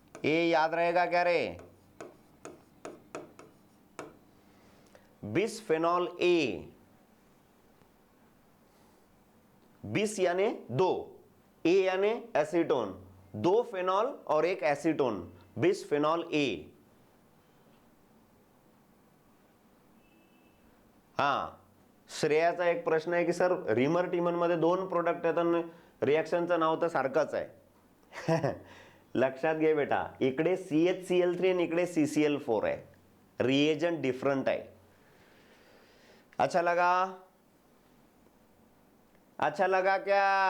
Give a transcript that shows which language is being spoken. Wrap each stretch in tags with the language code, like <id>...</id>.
<hi>ए याद रहेगा क्या रे, बिसफेनॉल ए। बिस यानी दो, ए यानी एसीटोन, दो फेनॉल और एक एसीटोन, बिसफेनॉल ए।</hi> <mr>हा, श्रेयाचा एक प्रश्न आहे की सर रिमर टिमन मध्ये दोन प्रोडक्ट आहेत आणि रिएक्शनचं नाव तर सारखंच आहे. लक्षात घे बेटा, इकडे CHCl3 आणि इकडे CCl4 आहे, रिएजंट डिफरंट आहे.</mr> <hi>अच्छा लगा, अच्छा लगा क्या?</hi>